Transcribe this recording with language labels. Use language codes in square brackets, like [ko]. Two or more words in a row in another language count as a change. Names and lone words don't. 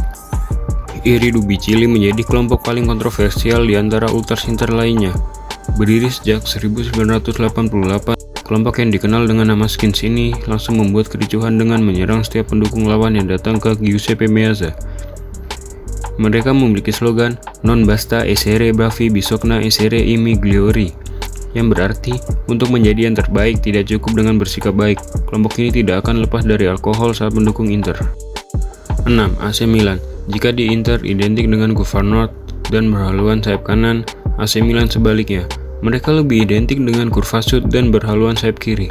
[id] Iridubicili menjadi kelompok paling kontroversial di antara ultras Inter lainnya. Berdiri sejak 1988, kelompok yang dikenal dengan nama Skins ini langsung membuat kericuhan dengan menyerang setiap pendukung lawan yang datang ke Giuseppe Meazza. Mereka memiliki slogan [it] "Non basta essere bravi, bisogna essere i migliori", [id] yang berarti untuk menjadi yang terbaik tidak cukup dengan bersikap baik. Kelompok ini tidak akan lepas dari alkohol saat mendukung Inter. 6. AC Milan. Jika di Inter identik dengan Curva Nord dan berhaluan sayap kanan, AC Milan sebaliknya. Mereka lebih identik dengan Curva Sud dan berhaluan sayap kiri.